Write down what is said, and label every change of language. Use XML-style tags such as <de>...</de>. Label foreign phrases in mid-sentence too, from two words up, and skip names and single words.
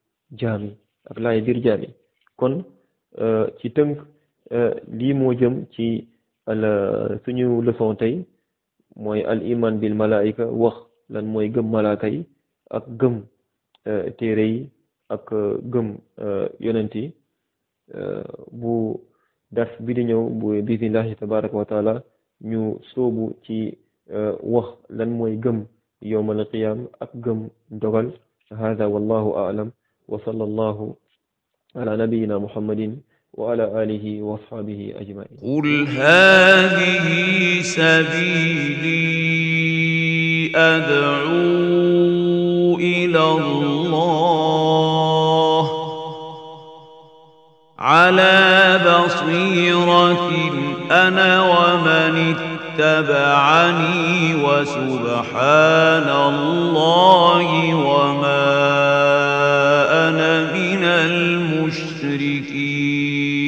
<wo>jaami kon ci tënk lii moo jëm ci suñu leçon tey mooy</wo> <ar>الإيمان بالملائكة</ar> <wo>wax lan mooy gëm malaaka yi ak gëm téere yi ak gëm yonent yi bu dars bi di ñëw bu</wo> <ar>بسم الله تبارك وتعالى</ar> <wo>ñu soobu ci wax lan mooy gëm</wo> <ar>يوم القيامة</ar> <wo>ak gëm dogal hada</wo> <ar>والله أعلم وصلى الله على نبينا محمد وعلى آله وأصحابه أجمعين قل هذه سبيلي أدعو إلى الله على بصيرة أنا ومن اتبعني وسبحان الله وما أنا من المشركين</ar>